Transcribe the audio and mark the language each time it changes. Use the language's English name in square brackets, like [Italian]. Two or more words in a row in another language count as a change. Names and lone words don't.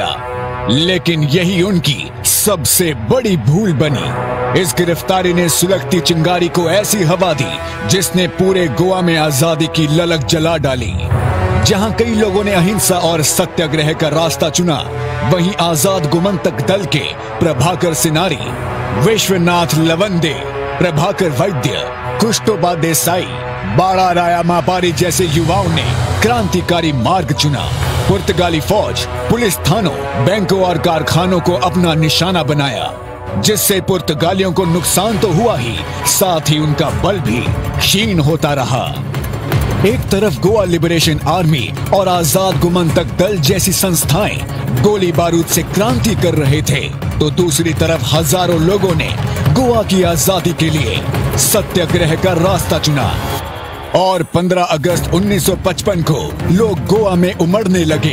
[Hindi] लेकिन यही उनकी सबसे बड़ी भूल बनी। इस गिरफ्तारी ने सुलगती चिंगारी को ऐसी हवा दी जिसने पूरे गोवा में आजादी की ललक जला डाली। जहां कई लोगों ने अहिंसा और सत्याग्रह का रास्ता चुना, वहीं आजाद गोमंतक दल के प्रभाकर सिनारी, विश्वनाथ लवंदे, प्रभाकर वैद्य, कुष्टोबा देसाई, बाड़ा राया मापारी जैसे युवाओं ने क्रांतिकारी मार्ग चुना। पुर्तगाली फौज पुलिस थानों, बैंकों और कारखानों को अपना निशाना बनाया, जिससे पुर्तगालियों को नुकसान तो हुआ ही, साथ ही उनका बल भी क्षीण होता रहा। एक तरफ गोवा लिबरेशन आर्मी और आजाद गोमंतक दल जैसी संस्थाएं गोली बारूद से क्रांति कर रहे थे, तो दूसरी तरफ हजारों लोगों ने गोवा की आजादी के लिए सत्याग्रह का रास्ता चुना और 15 अगस्त 1955 को लोग गोवा में उमड़ने लगे।